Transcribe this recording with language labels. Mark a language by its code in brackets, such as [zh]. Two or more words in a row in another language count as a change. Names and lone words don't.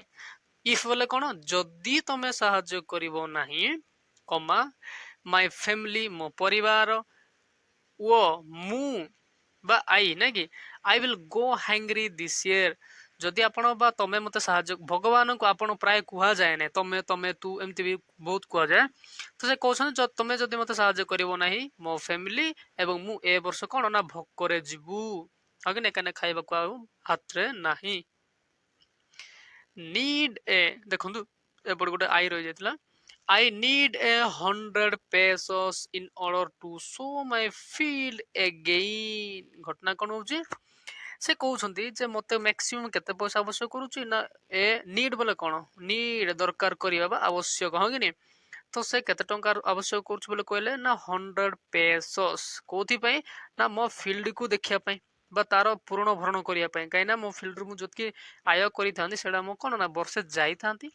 [or] ଇଫ୍ ବୋଲେ କଣ, ଯଦି ତମେ ସାହାଯ୍ୟ କରିବ ନାହିଁ, [en] comma my family [or] ମୋ ପରିବାର, ଓ ମୁଁ ବା ଆଇ ନାଇଁ କି [en] I will go hungry this year, [or] ଯଦି ଆପଣ ବା ତମେ ମତେ ସାହାଯ୍ୟ, ଭଗବାନଙ୍କୁ ଆପଣ ପ୍ରାୟ କୁହାଯାଏ ନାହିଁ, ତମେ ତମେ ତୁ ଏମିତି ବି ବହୁତ କୁହାଯାଏ। ତ ସେ କହୁଛନ୍ତି ତମେ ଯଦି ମତେ ସାହାଯ୍ୟ କରିବ ନାହିଁ, ମୋ ଫ୍ୟାମିଲି ଏବଂ ମୁଁ ଏ ବର୍ଷ କଣ ନା ଭୋକରେ ଯିବୁ, ଆଉ କି ଏକା ଖାଇବାକୁ ଆଉ ହାତରେ ନାହିଁ। ନିଡ୍ ଏ, ଦେଖନ୍ତୁ ଏପଟେ ଗୋଟେ ଆଇ ରହିଯାଇଥିଲା, [en] I need 100 pesos in order to sow my field again। [or] ଘଟଣା କଣ ହଉଛି, ସେ କହୁଛନ୍ତି ଯେ ମତେ ମ୍ୟାକ୍ସିମମ୍ କେତେ ପଇସା ଆବଶ୍ୟକ କରୁଛି ନା ଏ ନିଡ୍ ବୋଲେ କଣ, ନିଡ୍ ଦରକାର କରିବା ବା ଆବଶ୍ୟକ ହଁ କି ନି। ତ ସେ କେତେ ଟଙ୍କା ଆବଶ୍ୟକ କରୁଛି ବୋଲି କହିଲେ ନା 100 pesos, କୋଉଥିପାଇଁ ନା ମୋ ଫିଲ୍ଡକୁ ଦେଖିବା ପାଇଁ ବା ତାର ପୂରଣ ଭରଣ କରିବା ପାଇଁ, କାହିଁକି ନା ମୋ ଫିଲ୍ଡରୁ ମୁଁ ଯେତିକି ଆୟ କରିଥାନ୍ତି ସେଇଟା ମୁଁ କଣ ନା ବର୍ଷେ ଯାଇଥାନ୍ତି।